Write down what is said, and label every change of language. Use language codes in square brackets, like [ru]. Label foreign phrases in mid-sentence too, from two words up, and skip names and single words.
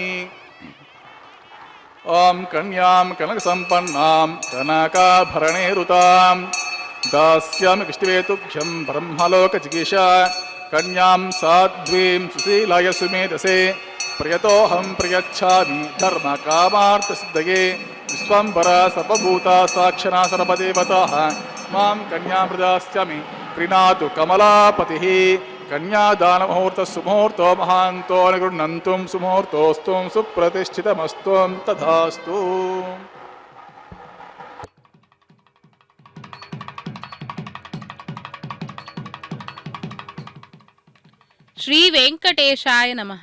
[sa] ಓಂ ಕನ್ಯಾಂ ಕನಕ ಸಂಪನ್ನಾಂ ಕನಕಾಭರಣೇರುತಾಂ ದಾಸ್ಯಾಮಿ ವಿಷ್ಣುವೇತುಭ್ಯಂ ಬ್ರಹ್ಮಲೋಕ ಜಿಗೀಷಾ ಕನ್ಯಾಂ ಸಾಧ್ವೀಂ ಸುಶೀಲಾಯ ಸುಮೇಧಸೆ ಪ್ರಿಯತೋಹಂ ಪ್ರಿಯಚ್ಛಾಮಿ ಧರ್ಮ ಕಾಮಾರ್ಥ ಸಿದ್ಧಯೇ ವಿಶ್ವಂಬರ ಸರ್ವಭೂತ ಸಾಕ್ಷರಾ ಸರ್ವದೇವತಾಃ ಮಾಂ ಕನ್ಯಾಂ ಪ್ರದಾಸ್ಯಾಮಿ ಪ್ರೀಣಾತು ಕಮಲಾಪತಿಃ ಕನ್ಯಾದಾನ ಮುಹೂರ್ತ ಸುಮುಹೂರ್ತೋ ಮಹಾಂತೋ ನಿಗೃಹ್ಣಂತುಂ ಸುಮುಹೂರ್ತೋಸ್ತು ಸುಪ್ರತಿಷ್ಠಿತಮಸ್ತು ತಥಾಸ್ತು. ಶ್ರೀ ವೆಂಕಟೇಶಾಯ ನಮಃ.